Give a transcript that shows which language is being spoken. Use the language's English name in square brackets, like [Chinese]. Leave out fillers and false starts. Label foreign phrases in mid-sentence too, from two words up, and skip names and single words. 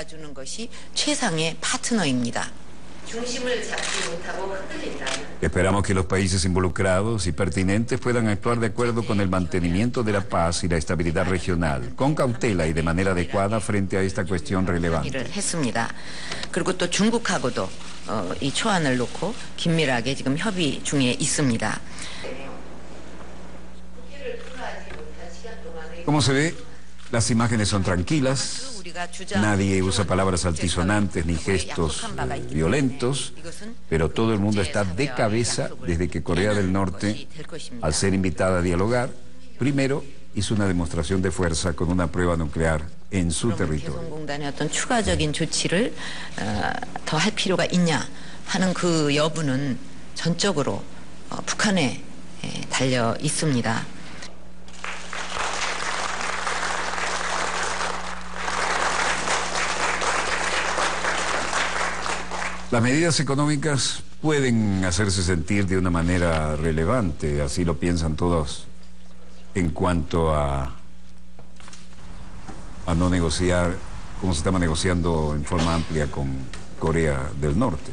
[Spanish] Esperamos que los países involucrados y pertinentes puedan actuar de acuerdo con el mantenimiento de la paz y la estabilidad regional, con cautela y de manera adecuada frente a esta cuestión relevante. [Korean] 그리고 또 중국하고도 이 초안을 놓고 긴밀하게 지금 협의 중에 있습니다. [Spanish] Como se ve, las imágenes son tranquilas, nadie usa palabras altisonantes ni gestos violentos, pero todo el mundo está de cabeza desde que Corea del Norte, al ser invitada a dialogar, primero hizo una demostración de fuerza con una prueba nuclear en su territorio. [Korean] 공단의 어떤 추가적인 조치를 더 할 필요가 있냐 하는 그 여부는 전적으로 북한에 달려 있습니다. [Spanish] Las medidas económicas pueden hacerse sentir de una manera relevante, así lo piensan todos en cuanto a no negociar, como se estaba negociando en forma amplia con Corea del Norte.